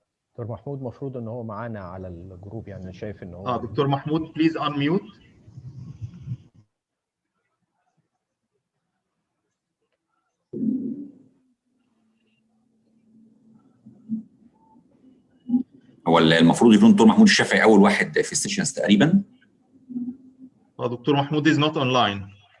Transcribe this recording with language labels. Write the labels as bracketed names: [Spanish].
[Arabic] دكتور محمود المفروض ان هو معانا على الجروب، يعني شايف ان هو [English] Doctor محمود please unmute. [Arabic] هو المفروض يكون دكتور محمود الشافعي اول واحد في السيشنز تقريبا. [English] Doctor محمود is not online.